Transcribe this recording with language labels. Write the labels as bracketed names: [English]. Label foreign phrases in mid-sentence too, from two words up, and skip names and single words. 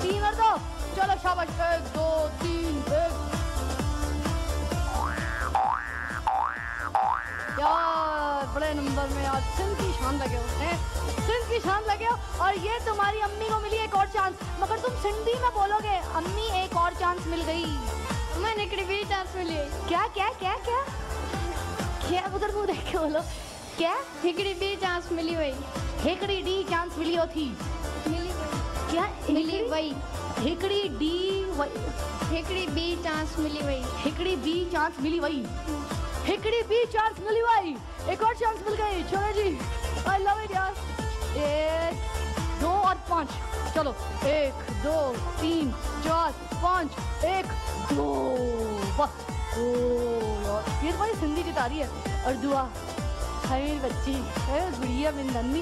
[Hindi] 3 और 2, चलो शाबाश। 1 2 3 1। यार बड़े नंबर में यार सिंध की शान लगे होते हैं, सिंध की शान लगे हो। और ये तुम्हारी अम्मी को मिली एक और चांस, मगर तुम सिंधी में बोलोगे अम्मी एक और चांस मिल गई। [Sindhi] मैंने हिकड़ी ॿी चांस मिली। [Hindi] क्या क्या क्या क्या क्या उधर मुंह देख के बोलो क्या? [Sindhi] हिकड़ी ॿी चांस मिली वई। हिकड़ी डी चांस मिली हो थी। मिली वई। [Hindi] क्या [Sindhi] मिली वई। हिकड़ी डी वई। हिकड़ी ॿी चांस मिली वई। हिकड़ी बी चांस मिली वई। हिकड़ी बी चांस मिली वई। [Hindi] एक और चांस मिल गई। चलो जी [English] I love it [Hindi] यार। 1 2 और 5 चलो 1 2 3 4 5 1 2 बस। ओ यार ये तुम्हारी सिंधी की तारी है। और दुआ है मेरी बच्ची है गुड़िया मेरी नन्ही।